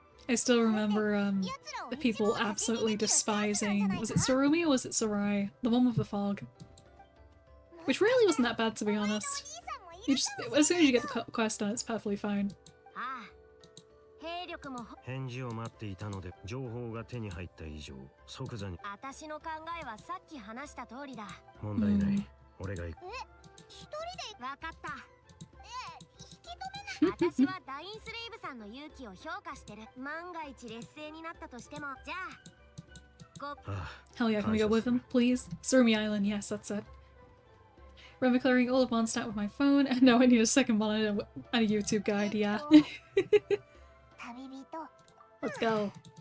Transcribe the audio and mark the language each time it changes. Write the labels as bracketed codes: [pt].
[en] I still remember the people absolutely despising, was it Sarumi or was it Sarai? The one with the fog. Which really wasn't that bad, to be honest. You just, as soon as you get the quest done, it's perfectly fine. [ja] 返事を待っていたので情報が手に入った以上即座に私の考えはさっき話した通りだ。問題ない。俺が行く。一人でわかった。引き止めな私はダインスレイブさんの勇気を評価してる。万が一劣勢になったとしても、じゃあ。 [en] Hell yeah, can we go with him, please? Surumi Island, yes, that's it. Remember clearing all of Mondstadt with my phone, and now I need a second monitor and a YouTube guide, yeah. Let's go.